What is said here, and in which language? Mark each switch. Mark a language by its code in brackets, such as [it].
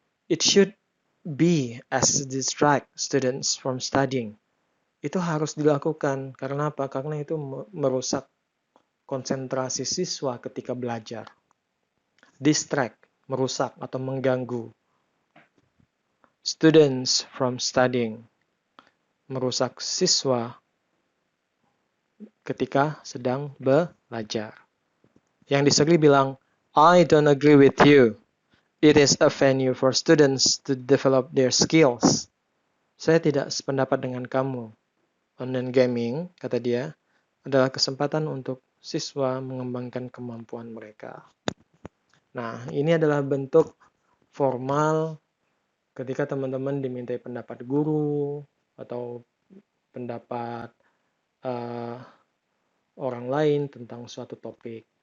[en] It should be as distract students from studying. [id] Itu harus dilakukan. Karena apa? Karena itu merusak konsentrasi siswa ketika belajar. Distract, merusak atau mengganggu [en] students from studying, [id] merusak siswa ketika sedang belajar. Yang disagree bilang, [en] I don't agree with you. It is a venue for students to develop their skills. [id] Saya tidak sependapat dengan kamu. Online gaming, kata dia, adalah kesempatan untuk siswa mengembangkan kemampuan mereka. Nah, ini adalah bentuk formal ketika teman-teman dimintai pendapat guru atau pendapat uh, orang lain tentang suatu topik.